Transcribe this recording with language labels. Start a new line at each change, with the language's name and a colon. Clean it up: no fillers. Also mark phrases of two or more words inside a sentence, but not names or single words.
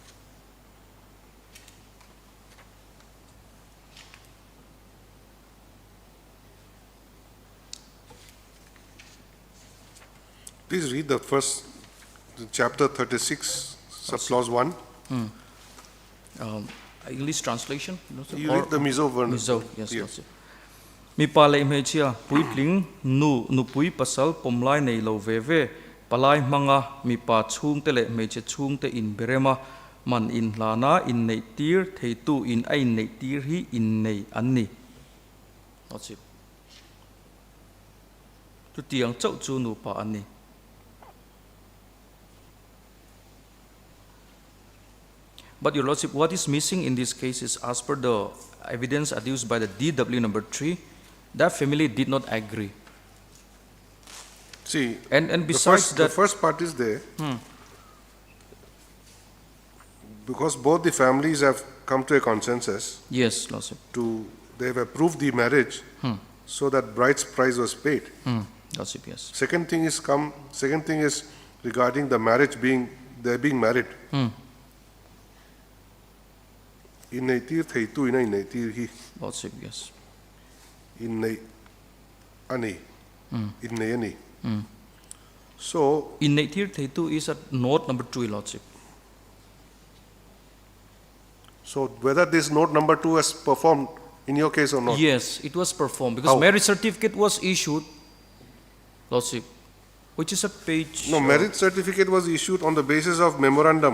English: Please read the first, chapter 36, subclause 1. English translation? Lordship? You read the Mizo version. Mizo, yes, Lordship.
Mizo: Mi pala imhechia puitling nu pui pasal pomlai nei lo veve palai manga mi pa chung tele meche chung te in berema man in lana in nei tir thei tu in ai nei tir hi in nei anni.
English: Lordship.
Mizo: Tu tiang chau chu nu pa anni.
English: But Your Lordship, what is missing in this case is, as per the evidence adduced by the DW number 3, that family did not agree. See, and besides the first part is there, because both the families have come to a consensus. Yes, Lordship. They have approved the marriage, so that bride's price was paid. Lordship, yes. Second thing is regarding the marriage they're being married.
Mizo: In nei tir thei tu in ai nei tir hi.
English: Lordship, yes.
Mizo: In nei ani. In nei ani.
English: So
Mizo: in nei tir thei tu
English: is at note number 2, Lordship. So whether this note number 2 was performed in your case or not? Yes, it was performed because marriage certificate was issued, Lordship, which is a page. No, marriage certificate was issued on the basis of memorandum.